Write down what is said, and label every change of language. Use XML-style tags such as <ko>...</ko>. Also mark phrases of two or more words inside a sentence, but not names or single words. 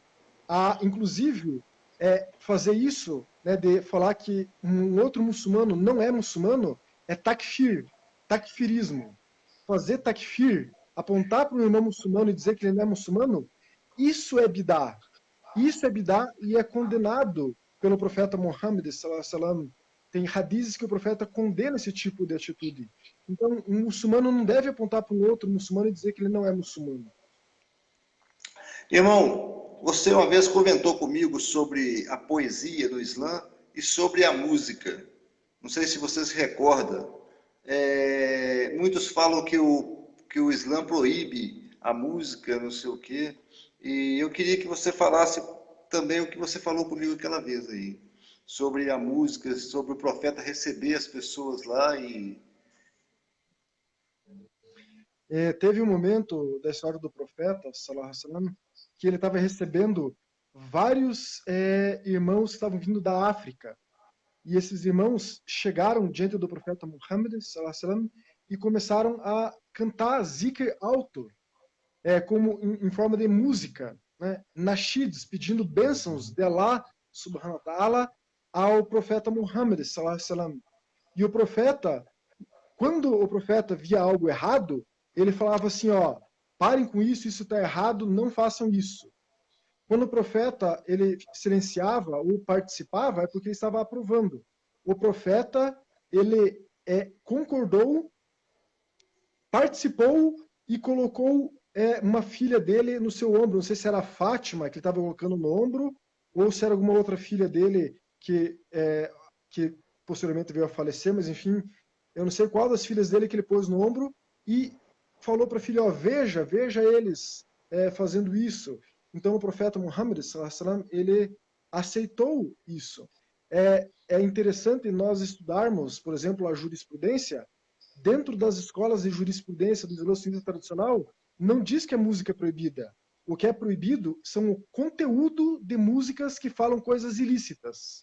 <pt>Inclusive, fazer isso, né, de falar que um outro muçulmano não é muçulmano, é takfir, takfirismo. Fazer takfir, apontar para um irmão muçulmano e dizer que ele não é muçulmano, isso é bidá. Isso é bidá e é condenado pelo profeta Muhammad</pt> <ar>صلى الله عليه وسلم.</ar> <pt>Tem hadizes que o profeta condena esse tipo de atitude. Então, um muçulmano não deve apontar para um outro muçulmano e dizer que ele não é muçulmano. Irmão, você uma vez comentou comigo sobre a poesia no Islã e sobre a música. Não sei se você se recorda. Muitos falam que o Islã proíbe a música, não sei o quê. E eu queria que você falasse também o que você falou comigo aquela vez aí, sobre a música, sobre o profeta receber as pessoas lá e. Teve um momento da história do profeta,</pt> <ar>صلى الله عليه وسلم,</ar> <pt>que ele estava recebendo vários irmãos que estavam vindo da África. E esses irmãos chegaram diante do profeta Muhammad</pt> <ar>صلى الله عليه وسلم</ar> <pt>e começaram a cantar zikr alto, como em forma de música, né? Nashids, pedindo bênçãos de Allah</pt> <ar>سبحانه وتعالى</ar> <pt>ao profeta Muhammad</pt> <ar>صلى الله عليه وسلم.</ar> <pt>E o profeta, quando o profeta via algo errado, ele falava assim, ó, parem com isso, isso está errado, não façam isso. Quando o profeta ele silenciava ou participava, é porque ele estava aprovando. O profeta ele concordou, participou e colocou uma filha dele no seu ombro. Não sei se era a Fátima que ele estava colocando no ombro ou se era alguma outra filha dele que posteriormente veio a falecer, mas enfim, eu não sei qual das filhas dele que ele pôs no ombro e falou para a filha, ó, veja eles fazendo isso. Então o profeta Muhammad</pt> <ar>صلى الله عليه وسلم,</ar> <pt>ele aceitou isso. É interessante nós estudarmos, por exemplo, a jurisprudência. Dentro das escolas de jurisprudência do Islã sunita tradicional, não diz que a música é proibida. O que é proibido são o conteúdo de músicas que falam coisas ilícitas.</pt>